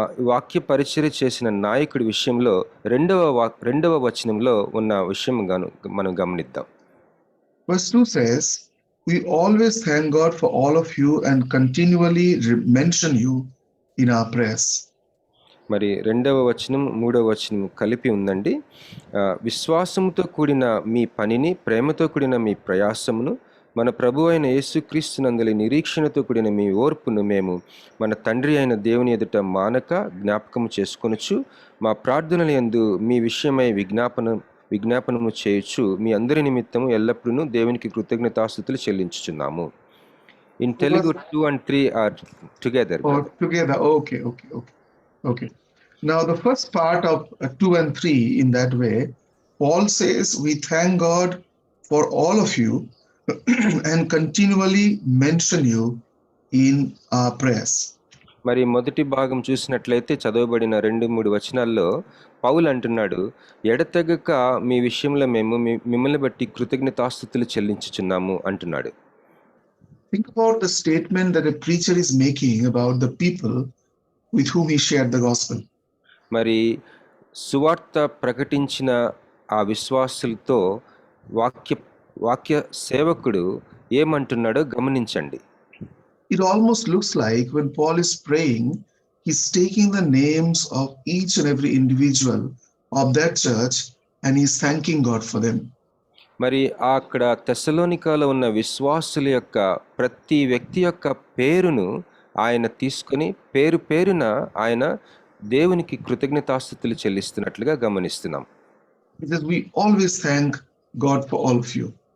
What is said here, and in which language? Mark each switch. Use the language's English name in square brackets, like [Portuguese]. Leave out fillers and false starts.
[Telugu] వాక్య పరిచర్య చేసిన నాయకుడి విషయంలో రెండవ వచనంలో ఉన్న విషయం మనం గమనిద్దాం. [English] Verse 2 says, "We always thank God for all of you and continually mention you in our prayers. [Telugu] మరి 2వ వచనం 3వ వచనం కలిపి ఉందండి. విశ్వాసంతో కూడిన మీ పనిని, ప్రేమతో కూడిన మీ ప్రయాసమును, మన ప్రభు అయిన యేసుక్రీస్తునందలి నిరీక్షణతో కూడిన మీ ఓర్పును మేము మన తండ్రి అయిన దేవుని ఎదుట మానక జ్ఞాపకము చేసుకొనుచు, మా ప్రార్థనల యందు మీ విషయమై విజ్ఞాపనము చేయుచు మీ అందరి నిమిత్తము ఎల్లప్పుడూ దేవునికి కృతజ్ఞతాస్తుతులు చెల్లించుచున్నాము. [English] In Telugu 2 and 3 are together. Or together. Okay. Now the first part of 2 and 3 in that way, Paul says, we thank God for all of you and continually mention you in our prayers. [Telugu] మరి మొదటి భాగం చూసినట్లయితే చదవబడిన 2-3 వచనాల్లో పౌలు అంటున్నాడు, ఎడతెగక మీ విషయంలో మేము మిమ్మల్ని బట్టి కృతజ్ఞతాస్తుతులు చెల్లించుచున్నాము అంటున్నాడు. [English] Think about the statement that a preacher is making about the people with whom he shared the gospel. [Telugu] మరి సువార్త ప్రకటించిన ఆ విశ్వాసులతో వాక్య సేవకుడు ఏమంటున్నాడో గమనించండి. [English] It almost looks like when Paul is praying, he's taking the names of each and every individual of that church and he's thanking God for them. [Telugu] మరి అక్కడ తెస్సలోనికాలో ఉన్న విశ్వాసుల యొక్క ప్రతి వ్యక్తి యొక్క పేరును ఆయన తీసుకొని పేరున ఆయన దేవునికి కృతజ్ఞతాస్తుతులు చెల్లిస్తున్నట్లుగా గమనిస్తున్నాం. [English] Because we always thank God for all of you.